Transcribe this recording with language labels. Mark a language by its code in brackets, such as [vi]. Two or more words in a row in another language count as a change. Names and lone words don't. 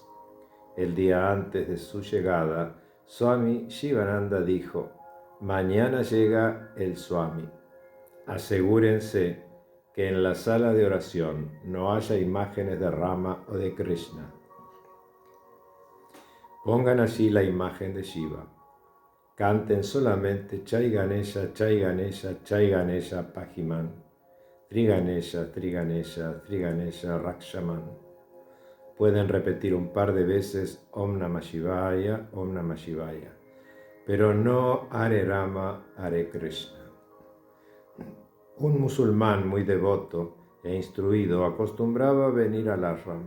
[es] El día antes de su llegada, Swami Shivananda dijo: «Mañana llega el Swami. Asegúrense que en la sala de oración no haya imágenes de Rama o de Krishna. Pongan allí la imagen de Shiva. Canten solamente [sa] जय गणेश जय गणेश जय गणेश पाहिमाम् श्री गणेश श्री गणेश श्री गणेश रक्षमाम्». [es] Pueden repetir un par de veces [sa] ॐ नमः शिवाय ॐ नमः शिवाय, [es] pero no [sa] हरे राम हरे कृष्ण. [es] Un musulmán muy devoto e instruido acostumbraba venir al ashram.